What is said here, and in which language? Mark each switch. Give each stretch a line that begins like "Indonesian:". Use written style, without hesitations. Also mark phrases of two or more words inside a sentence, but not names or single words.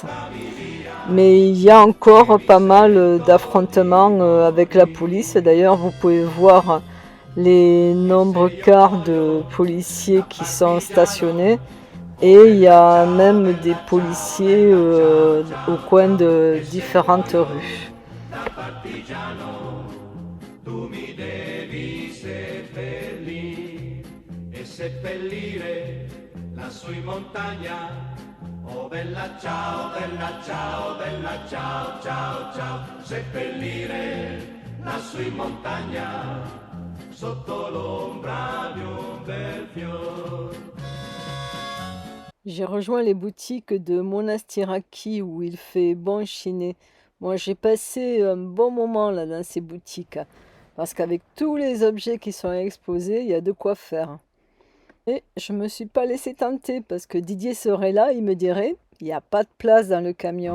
French: Mais il y a encore pas mal d'affrontements avec la police. D'ailleurs, vous pouvez voir les nombreux cars de policiers qui sont stationnés. Et il y a même des policiers au coin de différentes rues.
Italian: Oh bella ciao, bella ciao, ciao, ciao, seppellire lassù in montagna, sotto l'ombra di un bel fior.
French: J'ai rejoint les boutiques de Monastiraki où il fait bon chiner. Moi, j'ai passé un bon moment là dans ces boutiques parce qu'avec tous les objets qui sont exposés, il y a de quoi faire. Et je me suis pas laissé tenter parce que Didier serait là, il me dirait il n'y a pas de place dans le camion.